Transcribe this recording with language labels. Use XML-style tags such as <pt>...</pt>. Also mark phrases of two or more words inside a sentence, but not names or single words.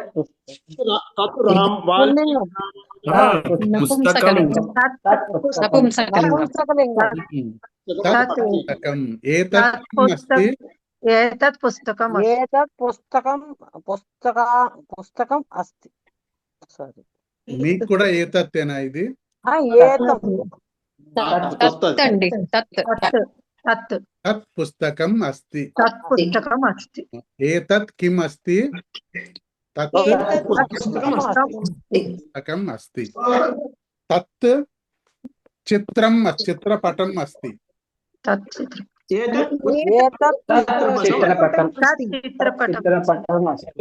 <sa>तत् वाल्मीकि पुस्तकं तत् पुस्तकम् एतत् किम् अस्ति? एतत् पुस्तकम् अस्ति एतत् पुस्तकम् अस्ति సారీ</sa> <te>మీకు కూడా ఏతత్తేనా ఇది?</te> <sa>ఏతత్ తత్ పుస్తకం అస్తి. तत् पुस्तकम् अस्ति ఏతత్ కిమ్ అస్తి? తత్ పుస్తకం అస్తి. తత్ చిత్రం చిత్రపటం అస్తి. तत् चित्रम् చిత్రపటం तत् चित्रपटम् చిత్రపటం అస్తి.</sa>